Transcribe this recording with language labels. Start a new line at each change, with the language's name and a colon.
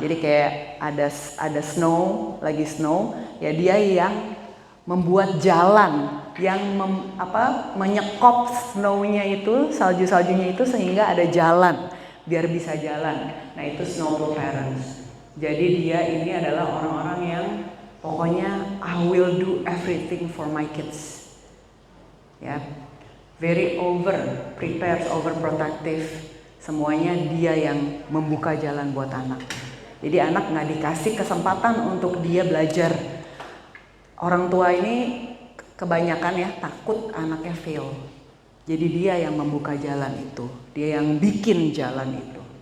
Indonesian: Jadi kayak ada snow, ya dia yang membuat jalan yang menyekop snow-nya itu, salju-saljunya itu sehingga ada jalan biar bisa jalan. Nah itu snowplow parents. Jadi dia ini adalah orang-orang yang pokoknya
English: I will do everything for my kids. Ya, very prepared, overprotective.
Indonesian: Semuanya dia yang membuka jalan buat anak. Jadi anak nggak dikasih kesempatan untuk dia belajar. Orang tua ini kebanyakan ya takut anaknya fail. Jadi dia yang membuka jalan itu, dia yang bikin jalan itu.